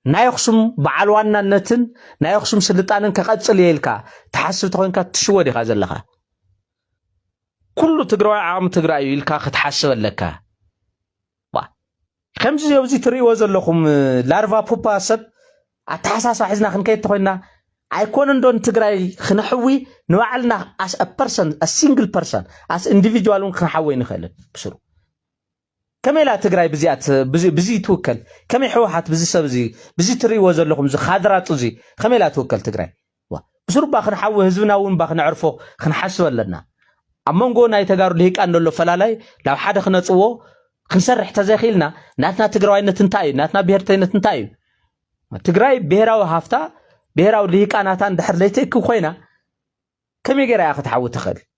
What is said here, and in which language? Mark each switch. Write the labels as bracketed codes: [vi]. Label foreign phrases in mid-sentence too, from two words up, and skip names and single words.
[ti] ናይ ኣክሱም በዓል ዋናነትን ናይ ኣክሱም ስልጣንን ከቀጽል የልካ ተሓስብ ተኮይንካ ትሽወድ ኢኻ ዘለኻ ኩሉ ትግራይ ዓቅሚ ትግራይ ኢልካ ክትሓስብ ኣለካ ከምዚ ኣብዚ ትሪእዎ ዘለኹም [en] larva pupa [ti] ሰብ ኣተሓሳስባ ሒዝና ክንከይድ ተኮይና ኣይኮነን ዶን ትግራይ ክንሕዊ ንባዕልና [en] as a person a single person as individual [ti] ክንሓወይ ንኽእል ብስሩ ከመይ ላ ትግራይ ብዚኣት ብዚ ትውከል ከመይ ሕወሓት ብዚ ሰብ እዚ ብዚ ትሪእዎ ዘለኹም እዚ ካድራጡ እዚ ከመይ ላ ትውከል ትግራይ ብስሩ ባ ክንሓዊ ህዝብና እውን ባ ክንዕርፎ ክንሓስብ ኣለና ኣብ መንጎ ናይ ተጋሩ ልሂቃን ዘሎ ፈላላይ ናብ ሓደ ክነፅዎ ክንሰርሕ ተዘይኺልና ናትና ትግራዋይነት እንታይ እዩ ናትና ብሄርተይነት እንታይ እዩ ትግራይ ብሄራዊ ሃፍታ ብሄራዊ ልሂቃናታ እንድሕር ለይትእክብ ኮይና ከመይ ገይራ እያ ክትሓዊ ትኽእል